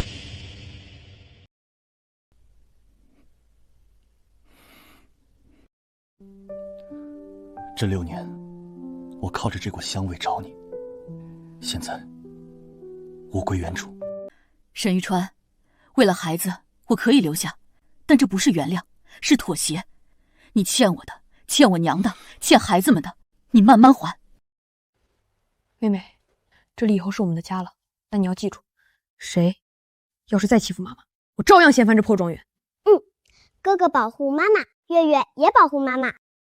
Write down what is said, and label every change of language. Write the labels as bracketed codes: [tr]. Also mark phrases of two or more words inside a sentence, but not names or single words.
[zh] 這6年，我靠着這股香味找你，現在物歸原主。沈玉川，為了孩子，我可以留下，但這不是原諒，是妥協。你欠我的，欠我娘的，欠孩子們的，你慢慢還。妹妹，這裡以後是我們的家了，但你要記住，誰要是再欺負媽媽，我照樣掀翻這破莊園。哥哥保護媽媽，月月也保護媽媽。